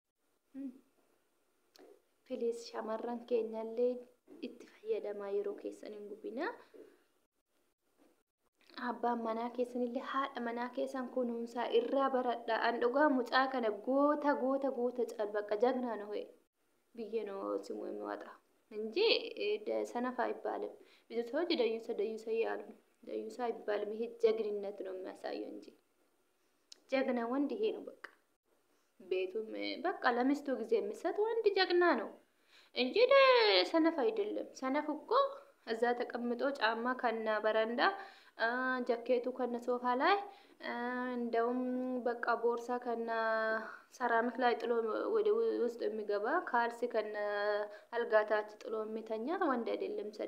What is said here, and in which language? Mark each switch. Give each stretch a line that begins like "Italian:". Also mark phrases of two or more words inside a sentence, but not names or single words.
Oromo: Filiis shamarran keenyallee itti fayyadamaa yeroo keessan hin gubina. Abbaan manaa keessanillee haadha manaa keessan kunuunsaa irraa baradha. An dhugaa mucaa kana goota caal bakka jagnaa
Amharic: ነው ብዬ ነው ስሙ የሚወጣ እንጂ ሰነፍ አይባልም። ብዙዎች ደዩሳ ያሉ ደዩሳ አይባልም። ይሄ ጀግንነት ነው የሚያሳየው እንጂ ጀግና ወንድ ይሄ ነው በቃ። ቤቱም በቃ ለሚስቱ ጊዜ የሚሰጥ ወንድ ጀግና ነው እንጂ ሰነፍ አይደለም። ሰነፍ እኮ እዛ ተቀምጦ ጫማ ከነ በረንዳ ጃኬቱ ከነ ሶፋ ላይ እንደውም በቃ ቦርሳ ከነ ሰራሚክ ላይ ጥሎ ወደ ውስጥ የሚገባ ካልሲ ከነ አልጋታች ጥሎ የሚተኛ ወንድ አይደለም።